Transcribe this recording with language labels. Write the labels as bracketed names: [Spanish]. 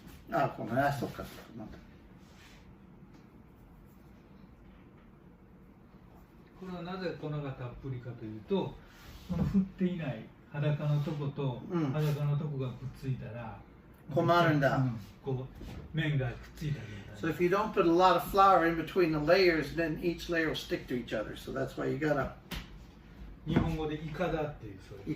[Japanese] あ、このそっか。また。これはなぜ粉がたっぷりかというと、この振っていない裸のとこと裸のとこがくっついたら困るんだ。こう面がくっついた状態。 [English] So if you don't put a lot of flour in between the layers, then each layer will stick to each other. So that's why you gotta. [Japanese] 日本語でイカダっていうそういう。